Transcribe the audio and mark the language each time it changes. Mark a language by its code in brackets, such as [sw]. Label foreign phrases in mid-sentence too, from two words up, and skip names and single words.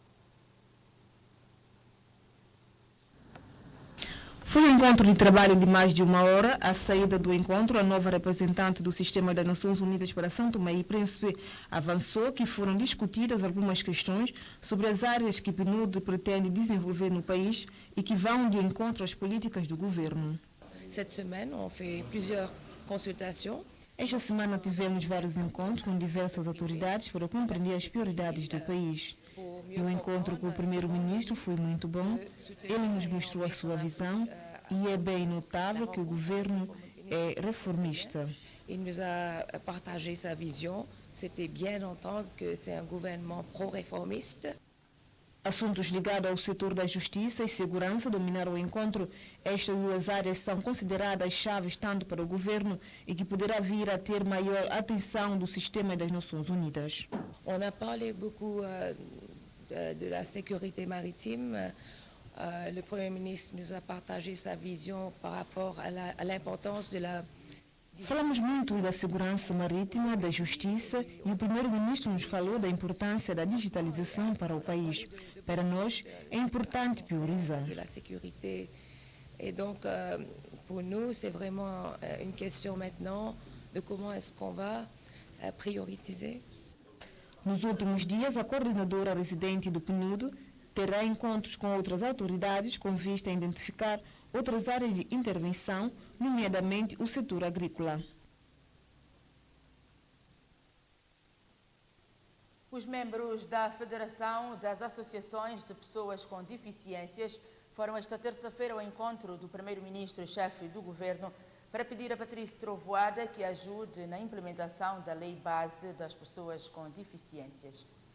[pt] Foi um encontro de trabalho de mais de uma hora. À saída do encontro, a nova representante do Sistema das Nações Unidas para São Tomé e Príncipe avançou que foram discutidas algumas questões sobre as áreas que o PNUD pretende desenvolver no país e que vão de encontro às políticas do governo. [fr] Cette semaine, on fait plusieurs consultations. [pt] Esta semana tivemos vários encontros com diversas autoridades para compreender as prioridades do país. E o encontro com o primeiro-ministro foi muito bom. Ele nos mostrou a sua visão e é bem notável que o governo é reformista. [fr] Il nous a partagé sa vision. C'était bien d'entendre que c'est un gouvernement pro-réformiste. [pt] Assuntos ligados ao setor da justiça e segurança dominaram o encontro. Estas duas áreas são consideradas chaves tanto para o governo e que poderá vir a ter maior atenção do Sistema das Nações Unidas. [fr] On a parlé beaucoup de la sécurité maritime. Le Premier ministre nous a partagé sa vision par rapport à l'importance de la... [pt] Falamos muito da segurança marítima, da justiça e o primeiro-ministro nos falou da importância da digitalização para o país. Para nós, é importante priorizar. [fr] De la sécurité. Et donc, pour nous, c'est vraiment une question maintenant de comment est-ce qu'on va prioriser. [pt] Nos últimos dias, a coordenadora residente do PNUD terá encontros com outras autoridades com vista a identificar outras áreas de intervenção, nomeadamente o setor agrícola. Os membros da Federação das Associações de Pessoas com Deficiências foram esta terça-feira ao encontro do primeiro-ministro-chefe do governo para pedir a Patrício Trovoada que ajude na implementação da Lei Base das Pessoas com Deficiências.